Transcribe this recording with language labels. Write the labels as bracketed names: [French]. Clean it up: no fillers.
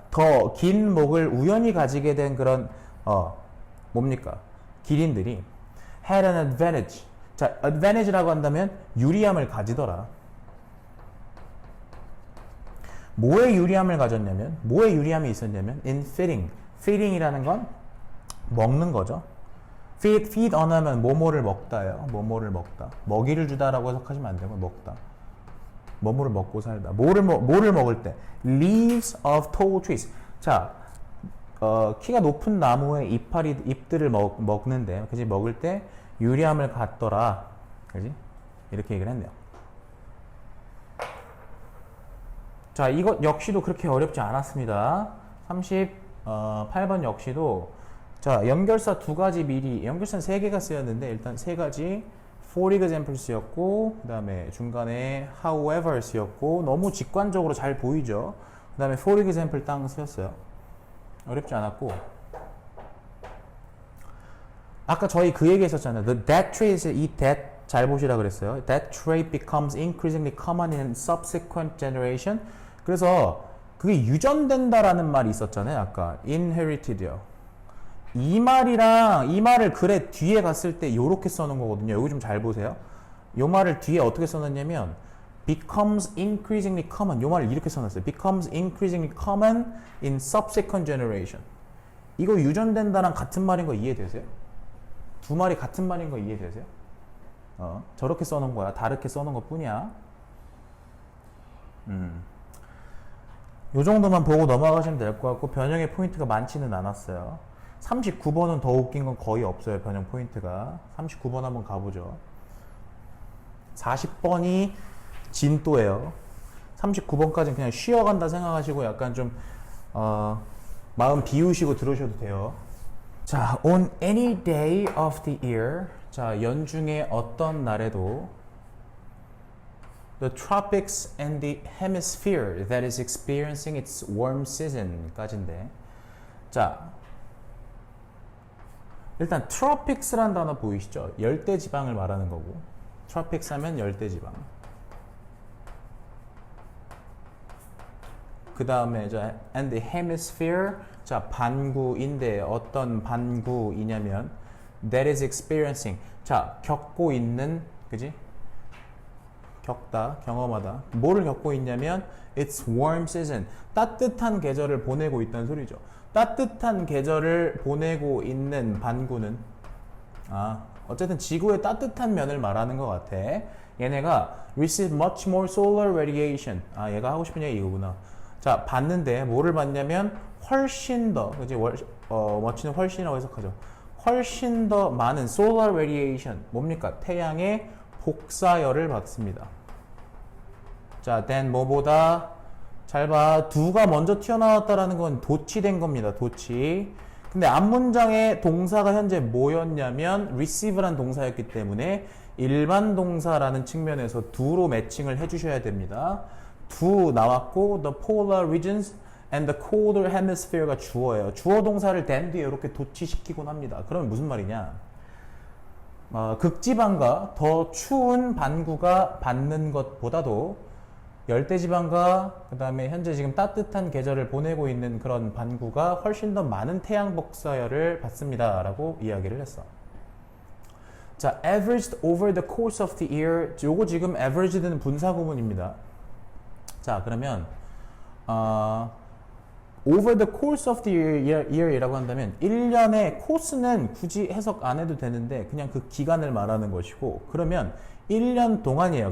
[Korean] 더 긴 목을 우연히 가지게 된 그런 뭡니까? 기린들이 [English] had an advantage. [Korean] 자, advantage라고 한다면 유리함을 가지더라. 뭐에 유리함을 가졌냐면, 뭐에 유리함이 있었냐면 [English] in feeding. [Korean] feeding이라는 건 먹는 거죠. feed on 하면 뭐뭐를 먹다예요. 뭐뭐를 먹다. 먹이를 주다라고 해석하시면 안 되고 먹다. 뭐뭐를 먹고 살다. 뭐를 먹을 때 [English] leaves of tall trees. [Korean] 자, 키가 높은 나무의 잎들을 먹는데, 그지? 먹을 때 유리함을 갖더라. 그지? 이렇게 얘기를 했네요. 자, 이것 역시도 그렇게 어렵지 않았습니다. 38번 역시도 자, 연결사 두 가지 미리, 연결사는 세 개가 쓰였는데 일단 세 가지 for example 쓰였고, 그 다음에 중간에 however 쓰였고, 너무 직관적으로 잘 보이죠? 그 다음에 for example 땅 쓰였어요. 어렵지 않았고, 아까 저희 그 얘기 했었잖아요. [English] The that trait, [Korean] 이 that 잘 보시라 그랬어요. [English] That trait becomes increasingly common in subsequent generation. [Korean] 그래서 그게 유전된다라는 말이 있었잖아요. 아까 inherited요. 이 말이랑 이 말을 글의 뒤에 갔을 때 요렇게 써놓은 거거든요. 여기 좀 잘 보세요. 요 말을 뒤에 어떻게 써놨냐면 [English] becomes increasingly common. [Korean] 요 말을 이렇게 써놨어요. [English] becomes increasingly common in subsequent generation. [Korean] 이거 유전된다랑 같은 말인 거 이해되세요? 두 말이 같은 말인 거 이해되세요? 저렇게 써놓은 거야. 다르게 써놓은 것 뿐이야. 요 정도만 보고 넘어가시면 될 것 같고, 변형의 포인트가 많지는 않았어요. 39번은 더 웃긴 건 거의 없어요. 변형 포인트가. 39번 한번 가보죠. 40번이 진또예요. 39번까지는 그냥 쉬어간다 생각하시고 약간 좀 마음 비우시고 들으셔도 돼요. [English] 자, on any day of the year. [Korean] 자, 연중에 어떤 날에도 [English] the tropics and the hemisphere that is experiencing its warm season [Korean] 까지인데, 자, 일단 tropics라는 단어 보이시죠? 열대지방을 말하는 거고, tropics 하면 열대지방. 그 다음에 and the hemisphere, 자, 반구인데 어떤 반구이냐면 [English] that is experiencing, [Korean] 자, 겪고 있는, 그지? 겪다, 경험하다. 뭐를 겪고 있냐면 [English] it's warm season, [Korean] 따뜻한 계절을 보내고 있다는 소리죠. 따뜻한 계절을 보내고 있는 반구는 어쨌든 지구의 따뜻한 면을 말하는 것 같아. 얘네가 [English] receive much more solar radiation. [Korean] 얘가 하고 싶은 얘기 이거구나. 자, 받는데 뭐를 받냐면 훨씬 더, 그지? much는 훨씬이라고 해석하죠. 훨씬 더 많은 solar radiation. 뭡니까? 태양의 복사열을 받습니다. 자, then 뭐보다, 잘 봐. 두가 먼저 튀어나왔다라는 건 도치된 겁니다. 도치. 근데 앞문장의 동사가 현재 뭐였냐면 receive란 동사였기 때문에 일반 동사라는 측면에서 두로 매칭을 해주셔야 됩니다. 두 나왔고 [English] the polar regions and the colder hemisphere [Korean] 가 주어예요. 주어 동사를 then 뒤에 이렇게 도치시키곤 합니다. 그러면 무슨 말이냐? 극지방과 더 추운 반구가 받는 것보다도 열대지방과 그 다음에 현재 지금 따뜻한 계절을 보내고 있는 그런 반구가 훨씬 더 많은 태양 복사열을 받습니다 라고 이야기를 했어. [English] 자, averaged over the course of the year. [Korean] 요거 지금 averaged는 분사 구문입니다. 자, 그러면 [English] over the course of the year [Korean] 이라고 한다면 1년의 코스는 굳이 해석 안 해도 되는데 그냥 그 기간을 말하는 것이고, 그러면 1년 동안이에요.